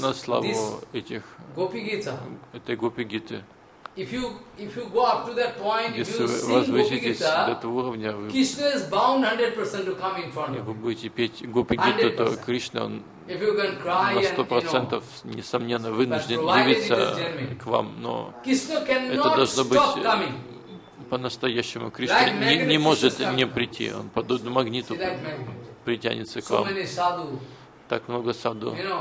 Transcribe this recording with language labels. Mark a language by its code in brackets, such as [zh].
[ru] на славу этих этой Гопи-гиты. [en] If you go up to that point, [ru] если [en] you [ru] вы возвыситесь до этого уровня, вы, [en] Krishna is bound 100% to come in front of you. [ru] Вы будете петь Гопи-гиту, то Кришна он на 100% несомненно вынужден явиться к вам, но это должно быть по-настоящему. Кришна не может не прийти, он подобно магниту. Притянется к вам. Так много саду.